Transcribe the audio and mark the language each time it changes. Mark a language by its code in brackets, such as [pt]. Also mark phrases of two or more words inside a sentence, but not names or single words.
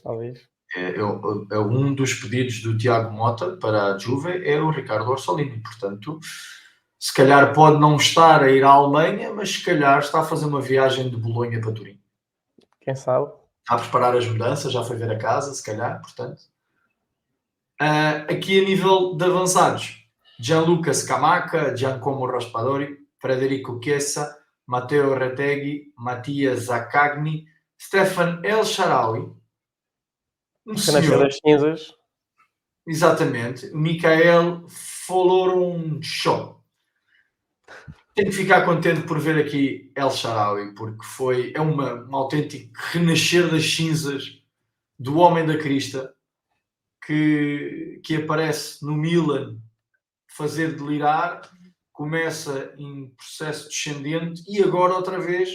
[pt] É um dos pedidos do Tiago Mota para a Juve é o Ricardo Orsolini, portanto, se calhar pode não estar a ir à Alemanha, mas se calhar está a fazer uma viagem de Bolonha para Turim. Quem sabe? Está a preparar as mudanças, já foi ver a casa, se calhar, portanto. Aqui a nível de avançados, Gianluca Scamacca, Giacomo Raspadori, Federico Chiesa, Matteo Retegui, Mattias Zaccagni, Stefan El Shaarawy, Renascer das cinzas. Exatamente, Michael Folorunshaw. Tenho que ficar contente por ver aqui El Shaarawy, porque é um autêntico renascer das cinzas do homem da crista que aparece no Milan fazer delirar, começa em processo descendente e agora outra vez,